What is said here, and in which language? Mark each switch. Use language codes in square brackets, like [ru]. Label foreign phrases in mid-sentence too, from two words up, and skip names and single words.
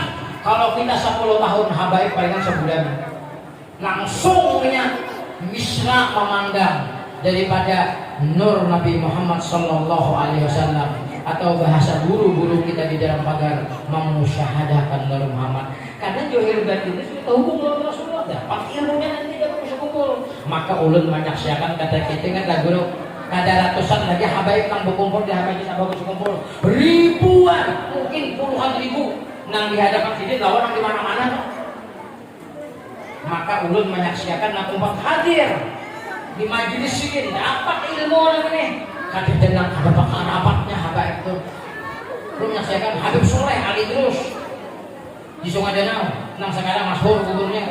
[id] Kalau kita 10 tahun habaib palingan sebulan langsung punya misra memandang daripada nur Nabi Muhammad [ar] صلى الله عليه وسلم, [id] atau bahasa guru-guru kita di dalam pagar memusyahadahkan Nabi Muhammad. Karena johir batin itu kita hubung dengan Rasulullah, dapat ilmunya nanti kita bisa kumpul. Maka ulun menyaksikan kata kita kan lagu ada ratusan lagi habaib yang berkumpul di habaib kita bagus kumpul ribuan, mungkin puluhan ribu nang dihadapan sini lawan di mana-mana. Maka ulun menyaksikan nak umat hadir di majelis sini dapat ilmu ini. Hadir dengan ada pakar rapatnya habaib itu. Ulun menyaksikan Habib Soleh Ali terus di Sungai Danau, nang sekarang masyhur kuburnya.